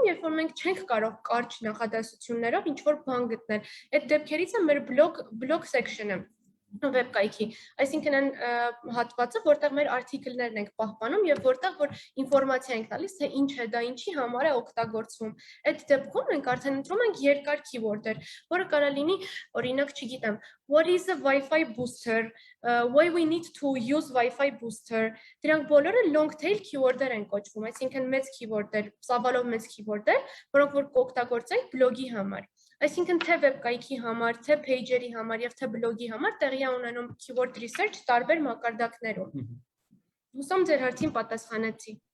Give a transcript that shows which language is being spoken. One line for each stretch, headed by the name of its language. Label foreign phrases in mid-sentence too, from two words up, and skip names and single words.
Armenian: երբ որ մենք չենք կարող կարճ նախադասություններով ինչ-որ բան գտնել։ Այդ դեպքերից է մեր
English: blog section-
Armenian: ը վեբ կայքի, այսինքն այն հատվածը, որտեղ մեր article-ներն ենք պահպանում եւ որտեղ որ ինֆորմացիա ենք տալիս, թե ինչ է դա, ինչի համար է օգտագործվում։ Այդ դեպքում մենք արդեն ընտրում ենք երկար keyword-եր, որը կարող լինի, օրինակ, չգիտեմ,
English: what is a Wi-Fi booster,
Armenian: why we need to use Wi-Fi booster։ Դրանք բոլորը
English: long tail keyword-
Armenian: եր են կոչվում, այսինքն մեծ keyword-եր, ծավալով մեծ keyword-եր, որոնք որ կօգտագործենք բլոգի համար։ Այսինքն թե վեբ կայքի համար, թե page-երի համար եւ թե բլոգի համար տեղի է ունենում
English: keyword research
Armenian: տարբեր մակարդակներում։ Հուսամ ձեր հարցին պատասխանեցի։